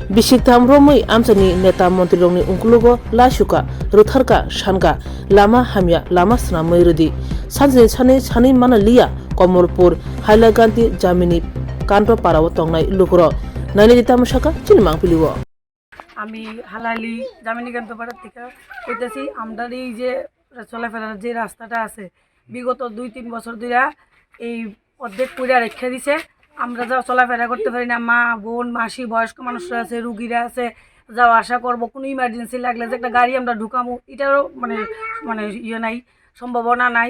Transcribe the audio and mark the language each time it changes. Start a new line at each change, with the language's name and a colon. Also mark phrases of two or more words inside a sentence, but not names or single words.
Kok Borok: Bisiktam romui amsani neta mantri rongni ungkulugo lasuka rutharka shanka lama hamya lama snamai rudi sanjini sani mana liya Komorpur Hailagandi Jamini Kanto Parawo tongnai lukro nani dita musaka chilmang piliwo
Bangla: আমি হালালি জামিনীকান্ত পাড়ার থেকে কইতেছি আমাদের এই যে চলাফেরার যে রাস্তাটা আছে বিগত 2-3 বছর ধরে এই অর্ধেক পুরা রেখে দিছে। আমরা যা চলাফেরা করতে পারি না, মা বোন মাসি বয়স্ক মানুষরা আছে, রুগীরা আছে, যাওয়া আসা করবো, কোনো ইমার্জেন্সি লাগলে যে একটা গাড়ি আমরা ঢুকামো এটারও মানে মানে ইয়ে নাই, সম্ভাবনা নাই।